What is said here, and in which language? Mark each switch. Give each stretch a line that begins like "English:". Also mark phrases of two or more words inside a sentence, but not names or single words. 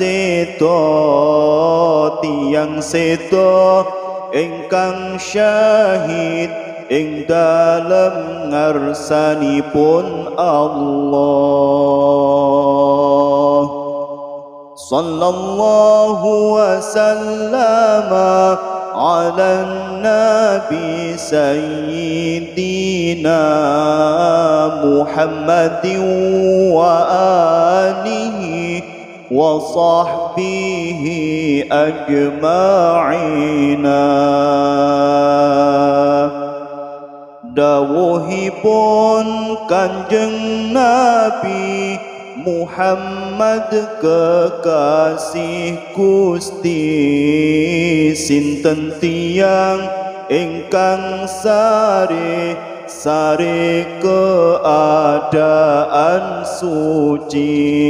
Javanese: seda ingkang syahid ing dalem ngarsanipun Allah.
Arabic: صلى الله وسلم على نبي سيدنا محمد وآله وصحبه أجمعين.
Javanese: Dawuhipun Kanjeng Nabi Muhammad kekasih Gusti sinten tiyang ingkang sare keadaan suci